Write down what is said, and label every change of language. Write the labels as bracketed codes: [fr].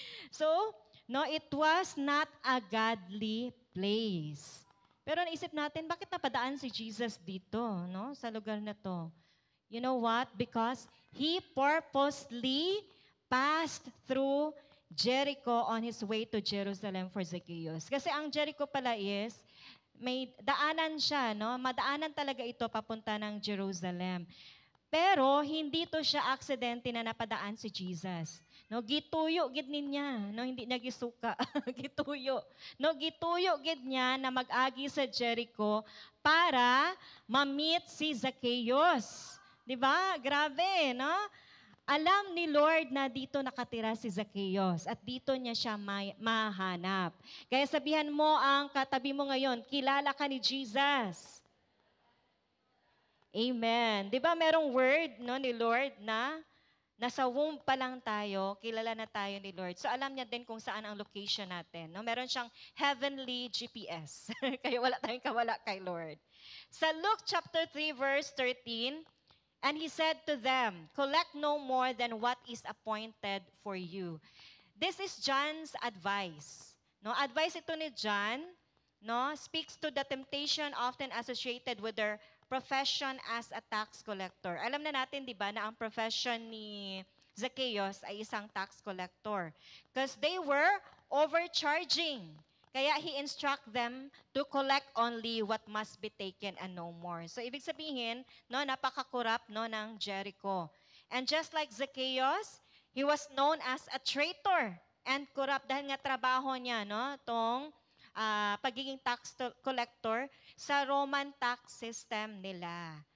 [en] So, no, it was not a godly place. [tl] Pero naisip natin, bakit napadaan si Jesus dito, no, sa lugar na to? [en] You know what? Because he purposely passed through Jericho on his way to Jerusalem for Zacchaeus. [tl] Kasi ang Jericho pala is, may daanan siya, no? Madaanan talaga ito papunta ng Jerusalem. Pero hindi to siya aksidente na napadaan si Jesus. [hil] No, gituyo gid niya, no, hindi niya gisuka, gituyo. No, gituyo gid niya na mag-agi sa Jericho para ma-meet si Zacchaeus. [tl] 'Di ba? Grabe, no? Alam ni Lord na dito nakatira si Zacchaeus at dito niya siya mahanap. Kaya sabihan mo ang katabi mo ngayon, kilala ka ni Jesus. Amen. 'Di ba merong word, no, ni Lord na nasa womb pa lang tayo, kilala na tayo ni Lord. So alam niya din kung saan ang location natin. No? Meron siyang heavenly GPS. Kaya wala tayong kawala kay Lord. [en] Sa Luke chapter 3 verse 13, and he said to them, collect no more than what is appointed for you. This is John's advice. [tl] No, advice ito ni John, no, [en] speaks to the temptation often associated with their profession as a tax collector. [tl] Alam na natin, di ba, na ang profession ni Zacchaeus ay isang tax collector. [en] Because they were overcharging. Kaya he instruct them to collect only what must be taken and no more. [tl] So ibig sabihin, no, napaka-corrupt, no, ng Jericho. [en] And just like Zacchaeus, he was known as a traitor and corrupt [tl] dahil nga trabaho niya, no, tong pagiging tax collector sa Roman tax system nila.